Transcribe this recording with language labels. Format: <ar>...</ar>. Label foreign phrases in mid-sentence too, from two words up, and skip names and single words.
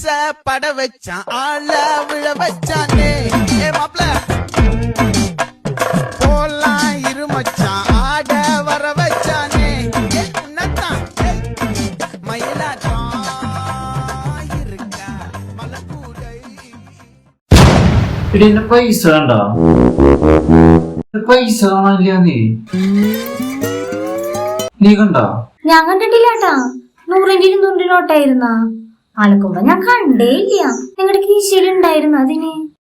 <ta>பட வச்சான் ஆள விழ வச்சானே மாப்ள போலாம் இருமச்சான் ஆட வர வச்சானே உன்னத்தான் மயிலாட்டம் இருக்கா மலக்கூடை.</ta> <ml>എടി എന്റെ പൈസ വേണ്ട, പൈസ കാണാനില്ല. നീ കണ്ടാ? ഞാൻ കണ്ടിട്ടില്ലാട്ടാ. 100-200 നോട്ടായിരുന്ന ആൾക്കുമ്പോ ഞാൻ കണ്ടേ ഇല്ല. നിങ്ങളുടെ കീശയിലുണ്ടായിരുന്നു അതിന്.</ml>